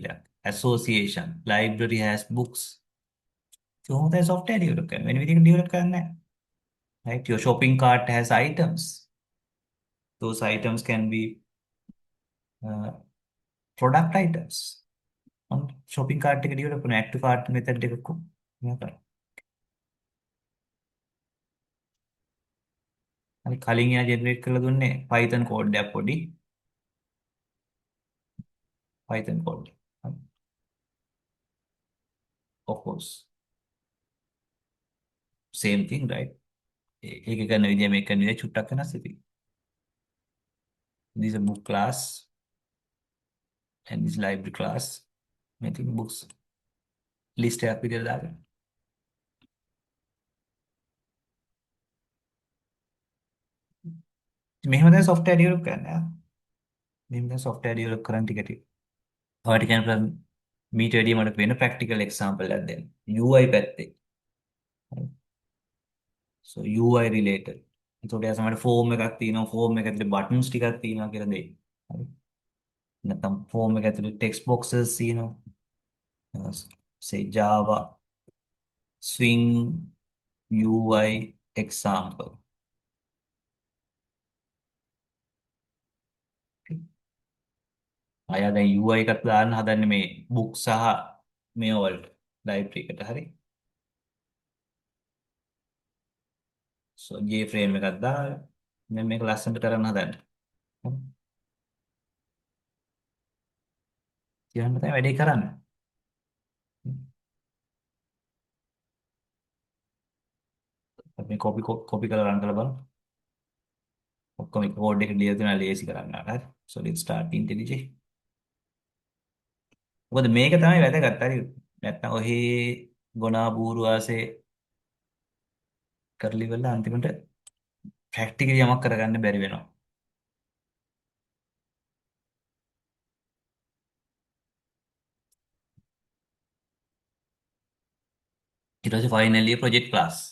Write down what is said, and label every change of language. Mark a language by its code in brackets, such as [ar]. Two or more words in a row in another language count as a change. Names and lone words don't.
[en] Yeah. Association. Library has books. So the software develop when we develop right? Your shopping cart has items. Those items can be uh, product items. On shopping cart එක develop කරන add to cart method [si] එකක් මේකයි. අනිත් කලින් එයා generate කරලා දුන්නේ Python code එකක් පොඩි Python code. [en] Of course. Same thing, right? [si] ඒක කරන විදිය මේක කරන විදිය චුට්ටක් වෙනස් ඉතින්. [en] This is a book class and this library class. I think books list [si] එකක් විදියට දාගන්න. මෙහෙම තමයි software develop කරන්නේ. මෙහෙම තමයි software develop කරන්න ටික ටික. ඔයාලට කියන්න මීට වැඩිය මට වෙන [en] practical example [si] එකක් දෙන්න. UI පැත්තේ. [en] So UI related. [si] එතකොට එයා සමහර form එකක් තියෙනවා form එක ඇතුලේ buttons ටිකක් තියෙනවා කියලා දෙයි. හරි. නැත්නම් form එක ඇතුලේ [en] text boxes [si] තියෙනවා. [en] Say Java swing UI example. [si] අය දැන් UI එකක් දාන්න හදන්නේ මේ book සහ මේ වලට library එකට හරි. [en] So J frame [si] එකක් දාලා දැන් මේක ලස්සනට කරන්න හදන්න. කියන්න තමයි වැඩේ කරන්න. අපි copy කරලා run කරලා බලමු. ඔක්කොම code එක ලියලා තියෙනවා lazy කරන්න හරි. [en] So let's start IntelliJ. [si] මොකද මේක තමයි වැදගත් හරි. නැත්නම් ඔහි ගොනා බూరు ආසේ කරලි වෙලා අන්තිමට ප්‍රැක්ටිකලි යමක් කරගන්න බැරි වෙනවා. ඊට පස්සේ [en] finally project class.